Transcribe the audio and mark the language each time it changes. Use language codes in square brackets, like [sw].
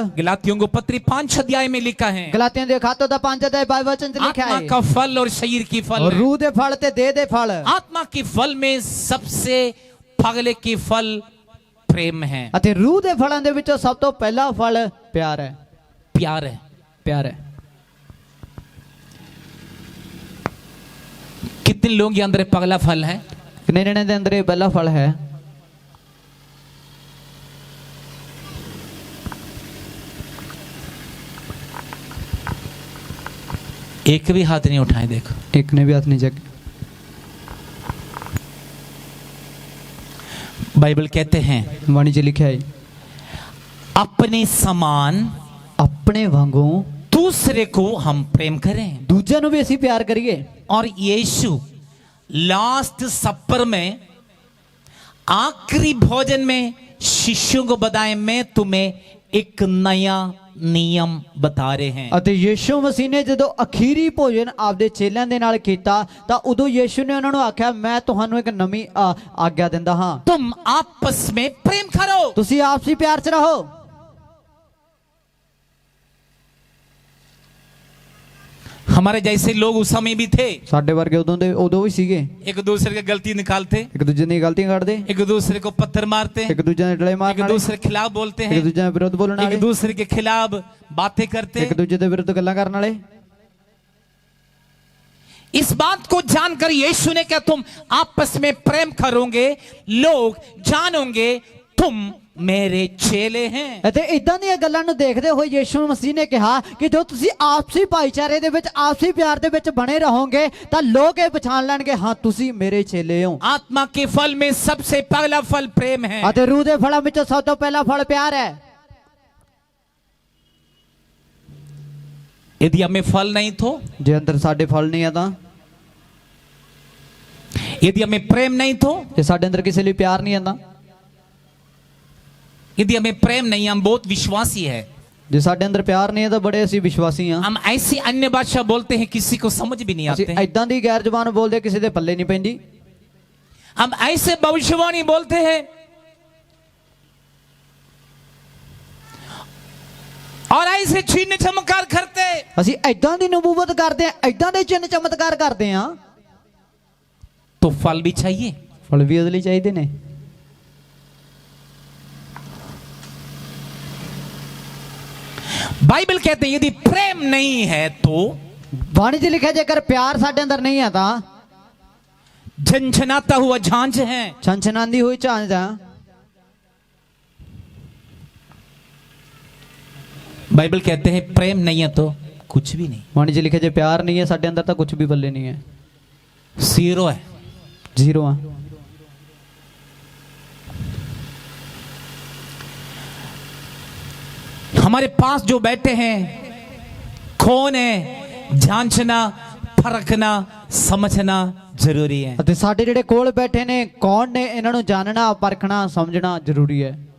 [hi] गलातियों को पत्री 5 अध्याय में लिखा है [pa] ਗਲਾਤੀਆਂ ਦੇ ਖਾਤੇ ਦਾ 5 ਅਧਿਆਇ 22 ਵਚਨ ਚ ਲਿਖਿਆ [hi] आत्मा [pa] ਹੈ, [hi] का फल और शरीर की फल [pa] ਔਰ [hi] है। [pa] ਰੂਹ ਦੇ ਫਲ ਤੇ ਦੇਹ ਦੇ ਫਲ। [hi] आत्मा की फल में सबसे पगले की फल प्रेम है, [pa] ਅਤੇ ਰੂਹ ਦੇ ਫਲਾਂ ਦੇ ਵਿੱਚੋਂ ਸਭ ਤੋਂ ਪਹਿਲਾ ਫਲ ਪਿਆਰ ਹੈ। [hi] प्यार है। [pa] ਪਿਆਰ ਹੈ। [hi] कितने लोगों के अंदर पगला फल है? [pa] ਕਿੰਨੇ ਜਣੇ ਦੇ ਅੰਦਰ ਇਹ ਪਹਿਲਾ ਫਲ ਹੈ? [hi] एक भी हाथ नहीं उठाए, देखो [pa] ਇੱਕ ਨੇ ਵੀ ਹੱਥ ਨਹੀਂ ਚੱਕਿਆ। [hi] बाइबल कहते हैं [pa] ਬਾਣੀ ਚ ਲਿਖਿਆ ਹੈ [hi] अपने समान [pa] ਆਪਣੇ ਵਾਂਗੂ [hi] दूसरे को हम प्रेम करें। [pa] ਦੂਜਿਆਂ ਨੂੰ ਵੀ ਅਸੀਂ ਪਿਆਰ ਕਰੀਏ। [hi] और यीशु लास्ट सपर में आखिरी भोजन में शिष्यों को बताए मैं तुम्हें एक नया नियम बता रहे हैं। [pa] ਅਤੇ ਯੀਸ਼ੂ ਮਸੀਹ ਨੇ ਜਦੋਂ ਅਖੀਰੀ ਭੋਜਨ ਆਪਦੇ ਚੇਲਿਆਂ ਦੇ ਨਾਲ ਕੀਤਾ ਤਾਂ ਉਦੋਂ ਯੀਸ਼ੂ ਨੇ ਉਹਨਾਂ ਨੂੰ ਆਖਿਆ ਮੈਂ ਤੁਹਾਨੂੰ ਇੱਕ ਨਵੀਂ ਆਗਿਆ ਦਿੰਦਾ ਹਾਂ, [hi] तुम आपस में प्रेम करो। [pa] ਤੁਸੀਂ ਆਪਸੀ ਪਿਆਰ ਚ ਰਹੋ। [hi] हमारे जैसे लोग उस समय भी थे, [pa] ਸਾਡੇ ਵਰਗੇ ਉਦੋਂ ਵੀ ਸੀਗੇ, [hi] एक दूसरे की गलती निकालते, [pa] ਇੱਕ ਦੂਜੇ ਦੀਆਂ ਗਲਤੀਆਂ ਕੱਢਦੇ, [hi] एक दूसरे को पत्थर मारते, [pa] ਇੱਕ ਦੂਜੇ ਦੇ ਡਲੇ [hi] एक [pa] ਮਾਰਨ ਵਾਲੇ, [hi] दूसरे के खिलाफ बोलते [pa] ਇੱਕ [hi] हैं, [pa] ਦੂਜੇ ਦੇ ਵਿਰੁੱਧ ਬੋਲਣ [hi] एक [pa] ਵਾਲੇ, [hi] दूसरे के खिलाफ बातें करते। [pa] ਇੱਕ ਦੂਜੇ ਦੇ ਵਿਰੁੱਧ ਗੱਲਾਂ ਕਰਨ ਵਾਲੇ। [hi] इस बात को जानकर यीशु ने कहा तुम आपस में प्रेम करोगे, लोग जानोगे तुम मेरे चेले हैं। [pa] ਅਤੇ ਇਦਾਂ ਦੀਆਂ ਗੱਲਾਂ ਨੂੰ ਦੇਖਦੇ ਹੋਏ ਯੀਸ਼ੂ ਮਸੀਹ ਨੇ ਕਿਹਾ ਕਿ ਜੋ ਤੁਸੀਂ ਆਪਸੀ ਭਾਈਚਾਰੇ ਦੇ ਵਿੱਚ ਆਪਸੀ ਪਿਆਰ ਦੇ ਵਿੱਚ ਬਣੇ ਰਹੋਗੇ ਤਾਂ ਲੋਕ ਇਹ ਪਛਾਣ ਲੈਣਗੇ ਹਾਂ ਤੁਸੀਂ ਮੇਰੇ ਚੇਲੇ ਹੋ। [hi] आत्मा के फल में सबसे पहला फल प्रेम है। [pa] ਅਤੇ ਰੂਹ ਦੇ ਫਲਾਂ ਵਿੱਚੋਂ ਸਭ ਤੋਂ ਪਹਿਲਾ ਫਲ ਪਿਆਰ ਹੈ। [hi] यदि हमें फल नहीं तो, [pa] ਜੇ ਅੰਦਰ ਸਾਡੇ ਫਲ ਨਹੀਂ ਆ ਤਾਂ [hi] यदि हमें प्रेम नहीं तो, [pa] ਜੇ ਸਾਡੇ ਅੰਦਰ ਕਿਸੇ ਲਈ ਪਿਆਰ ਨਹੀਂ ਆਂਦਾ, [hi] यदि हमें प्रेम नहीं, हम बहुत विश्वासी है, [pa] ਜੇ ਸਾਡੇ ਅੰਦਰ ਪਿਆਰ ਨਹੀਂ ਹੈ ਤਾਂ ਬੜੇ ਅਸੀਂ ਵਿਸ਼ਵਾਸੀ ਹਾਂ। [hi] हम ऐसी अन्य भाषा बोलते हैं किसी को समझ भी नहीं [pa] ਅਸੀਂ [hi] आते हैं। [pa] ਐਦਾਂ ਦੀ ਗੈਰ ਜ਼ਬਾਨ ਬੋਲਦੇ ਕਿਸੇ ਦੇ ਪੱਲੇ ਨਹੀਂ ਪੈਂਦੀ। [hi] हम ऐसे भविष्यवाणी बोलते हैं और ऐसे चिन्ह चमत्कार करते, [pa] ਅਸੀਂ ਐਦਾਂ ਦੀ ਨਬੂਵਤ ਕਰਦੇ ਹਾਂ, ਐਦਾਂ ਦੇ ਚਿੰਨ ਚਮਤਕਾਰ ਕਰਦੇ ਹਾਂ, [hi] तो फल भी चाहिए। [pa] ਫਲ ਵੀ ਉਹਦੇ ਲਈ ਚਾਹੀਦੇ ਨੇ। [hi] बाइबल कहते हैं यदि प्रेम नहीं है तो [pa] ਬਾਣੀ 'ਚ ਲਿਖਿਆ ਜੇਕਰ ਪਿਆਰ ਸਾਡੇ ਅੰਦਰ ਨਹੀਂ ਹੈ ਤਾਂ [hi] झनझनाता हुआ झांझ है। [pa] ਛਣਛਣਾਂਦੀ ਹੋਈ ਝਾਂਜ ਦਾ। [hi] बाइबल कहते हैं प्रेम नहीं है तो कुछ भी नहीं, [pa] ਬਾਣੀ 'ਚ ਲਿਖਿਆ ਜੇ ਪਿਆਰ ਨਹੀਂ ਹੈ ਸਾਡੇ ਅੰਦਰ ਤਾਂ ਕੁਝ ਵੀ ਬੱਲੇ ਨਹੀਂ ਹੈ, [hi] जीरो है। [pa] ਜ਼ੀਰੋ ਆ। [hi] हमारे पास जो बैठे हैं कौन है, जांचना परखना समझना जरूरी है। [pa] ਅਤੇ ਸਾਡੇ ਜਿਹੜੇ ਕੋਲ ਬੈਠੇ ਨੇ ਕੌਣ ਨੇ, ਇਹਨਾਂ ਨੂੰ ਜਾਣਨਾ ਪਰਖਣਾ ਸਮਝਣਾ ਜ਼ਰੂਰੀ ਹੈ।